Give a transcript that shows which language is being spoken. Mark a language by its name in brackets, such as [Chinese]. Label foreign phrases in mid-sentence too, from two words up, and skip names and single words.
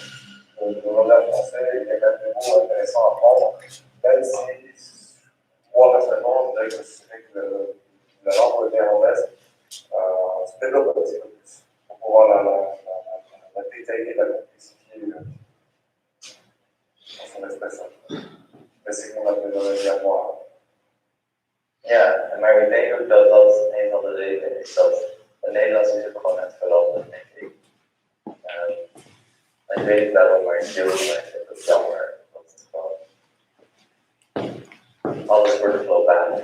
[French] Le langage français, il y a quand même des mots intéressants à prendre, même si, moi personnellement, je dirais que la langue néerlandaise se développe un petit peu plus pour pouvoir la détailler, la complexifier dans son expression. Mais c'est mon appel à moi. [Dutch] Ja, maar ik denk ook dat dat een van de redenen is dat het Nederlands is ook gewoon aan het veranderen, denk ik. Ik weet het wel, maar heel veel mensen vinden het jammer. Dat het gewoon alles wordt globaal.